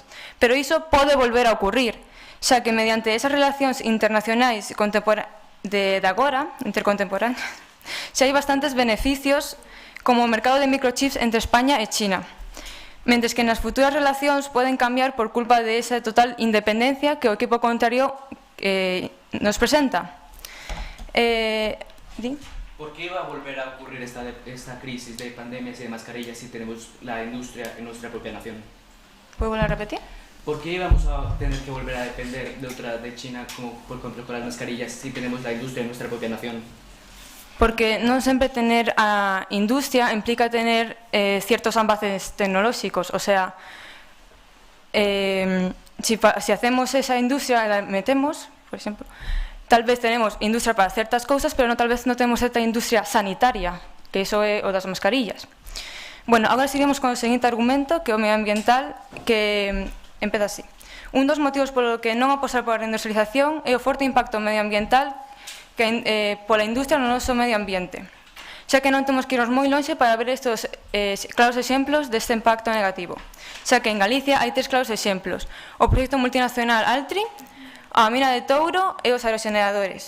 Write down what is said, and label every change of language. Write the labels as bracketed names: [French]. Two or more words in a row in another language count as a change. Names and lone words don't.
[Galician] Pero iso pode volver a ocurrir, xa que mediante esas relacións internacionais de agora, intercontemporáneas, xa hai bastantes beneficios como o mercado de microchips entre España e China, mentres que nas futuras relacións poden cambiar por culpa de esa total independencia que o equipo contrario nos presenta. [Spanish] ¿Por qué va a volver a ocurrir esta crisis de pandemias y de mascarillas si tenemos la industria en nuestra propia nación? ¿Puedo volver a repetir? ¿Por qué vamos a tener que volver a depender de China, como por ejemplo con las mascarillas, si tenemos la industria en nuestra propia nación? [Galician] Porque non sempre tener a industria implica tener ciertos avances tecnolóxicos, [Spanish] o sea, si hacemos esa industria, la metemos, [Galician] por exemplo, [Spanish] tal vez tenemos industria [Galician] para certas cousas, pero tal vez non temos esta industria sanitaria, que iso é o das mascarillas. Bueno, agora seguimos con o seguinte argumento, que é o medioambiental, que empeza así. Un dos motivos polo que non apostar pola reindustrialización é o forte impacto medioambiental pola industria no noso medio ambiente, xa que non temos que irnos moi lonxe para ver estes claros exemplos deste impacto negativo, xa que en Galicia hai tres claros exemplos: o proxecto multinacional Altri, a mina de Touro e os aeroxeneradores.